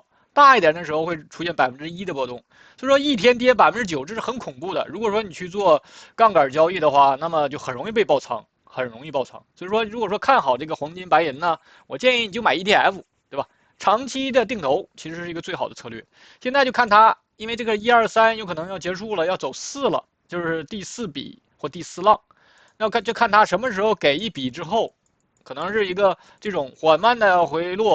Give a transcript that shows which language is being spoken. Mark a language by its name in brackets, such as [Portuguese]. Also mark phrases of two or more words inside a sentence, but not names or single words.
[Chinese] 大一點的時候會出現1%的波動，所以說一天跌9%，這是很恐怖的。如果說你去做槓桿交易的話，那麼就很容易被爆倉，很容易爆倉。所以說，如果說看好這個黃金、白銀呢，我建議你就買 ETF，對吧？長期的定投其實是一個最好的策略。現在就看它，因為這個1、2、3有可能要結束了，要走4了，就是第4筆或第4浪，那就看它什麼時候給一筆之後，可能是一個這種緩慢的回落。